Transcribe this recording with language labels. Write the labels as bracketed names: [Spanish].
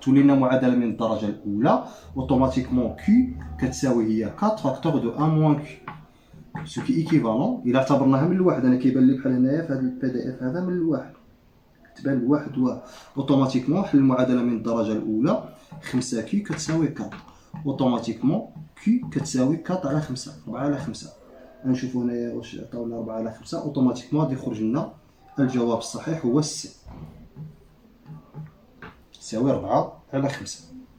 [Arabic] تولينا معادلة من الدرجة الأولى. [French] automatiquement Q [Arabic] كتساوي هي [French] 4 facteur de 1 moins Q. Ce qui est équivalent. [Arabic] إلا اعتبرناها من الواحد، أنا كيبان لي بحال هنايا في هذا البي دي اف هذا من الواحد. تبان الواحد واحد. اوتوماتيكمون حل المعادله من الدرجه الاولى 5 كي كتساوي 4. اوتوماتيكمون كي كتساوي 4 على 5 4 على 5. نشوفوا هنايا واش عطاونا 4 على 5. اوتوماتيكمون غادي يخرج لنا الجواب الصحيح هو السي، تساوي 4 على 5.